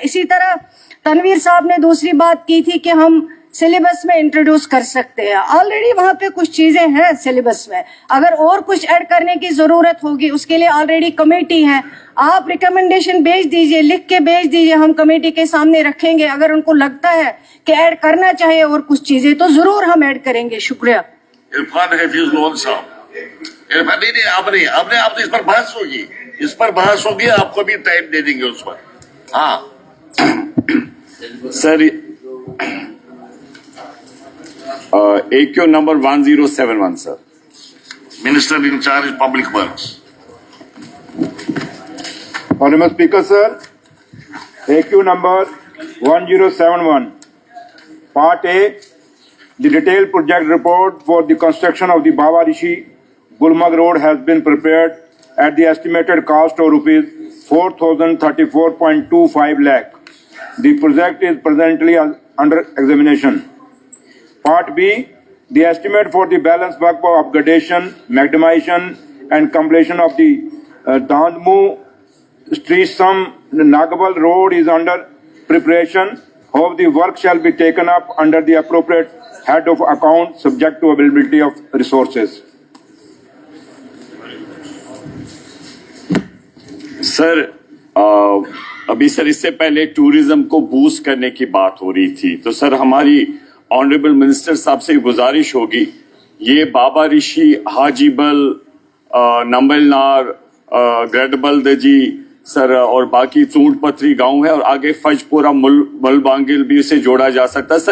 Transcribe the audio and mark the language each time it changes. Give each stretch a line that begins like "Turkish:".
Hindi: इसी तरह तनवीर साहब ने दूसरी बात की थी कि हम सिलेबस में इंट्रोड्यूस कर सकते हैं, ऑलरेडी वहाँ पे कुछ चीजें हैं सिलेबस में, अगर और कुछ ऐड करने की जरूरत होगी उसके लिए ऑलरेडी कमेटी है, आप रिकमेंडेशन भेज दीजिए, लिख के भेज दीजिए, हम कमेटी के सामने रखेंगे, अगर उनको लगता है कि ऐड करना चाहिए और कुछ चीजें तो जरूर हम ऐड करेंगे। शुक्रिया। इरफान हफीज लोन साहब, इरफान नहीं आपने आप इस पर बहस होगी, आपको भी टाइम दे देंगे उस पर। हाँ
English: Sir, AQ number 1071 sir. Minister in charge public works. Honorable Speaker, sir, AQ number 1071, Part A, the detailed project report for the construction of the Baba Rishi Gulmarg Road has been prepared at the estimated cost of rupees 4,034.25 lakh. The project is presently under examination. Part B, the estimate for the balance work for upgradation, macadamization and completion of the Dandmu Streesam Nagabal Road is under preparation. Hope the work shall be taken up under the appropriate head of account subject to availability of resources.
Hindi: Sir अभी sir इससे पहले tourism को boost करने की बात हो रही थी, तो सर हमारी ऑनरेबल मिनिस्टर साहब से गुजारिश होगी, ये बाबा ऋषि, हाजीबल, नंबलनार, ग्रेडबल दजी सर और बाकी चूंट पथरी गांव है और आगे फजपुरा मुलबांगिल भी इसे जोड़ा जा सकता है।